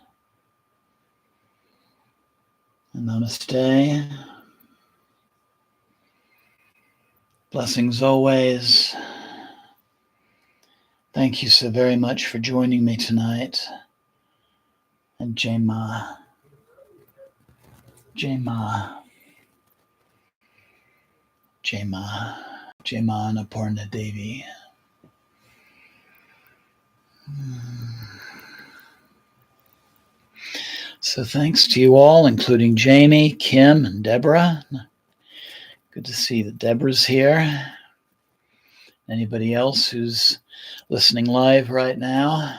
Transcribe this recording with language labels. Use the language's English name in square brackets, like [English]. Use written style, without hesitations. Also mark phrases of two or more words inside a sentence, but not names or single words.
[English] And namaste. Blessings always. Thank you so very much for joining me tonight. [Hindi] And जय माँ। जय माँ. जय माँ। जय माँ अन्नपूर्णा देवी. [English] So thanks to you all, including Jamie, Kim, and Deborah. Good to see that Deborah's here. Anybody else who's listening live right now.